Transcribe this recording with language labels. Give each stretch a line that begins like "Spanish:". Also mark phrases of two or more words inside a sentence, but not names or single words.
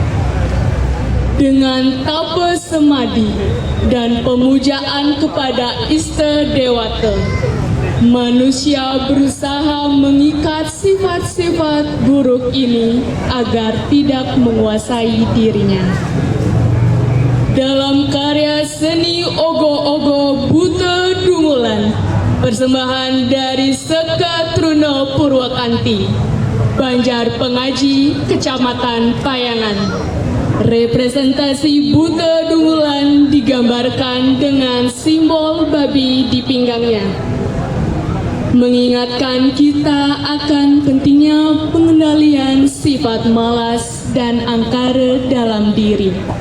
Indonesian: Dengan tapa semadi dan pemujaan kepada Ista Dewata, manusia berusaha mengikat sifat-sifat buruk ini agar tidak menguasai dirinya. Dalam karya seni Ogo-Ogo Buta Dungulan, persembahan dari Seka Truna Purwakanti, Banjar Pengaji, Kecamatan Payangan. Representasi buta dungulan digambarkan dengan simbol babi di pinggangnya, mengingatkan kita akan pentingnya pengendalian sifat malas dan angkara dalam diri.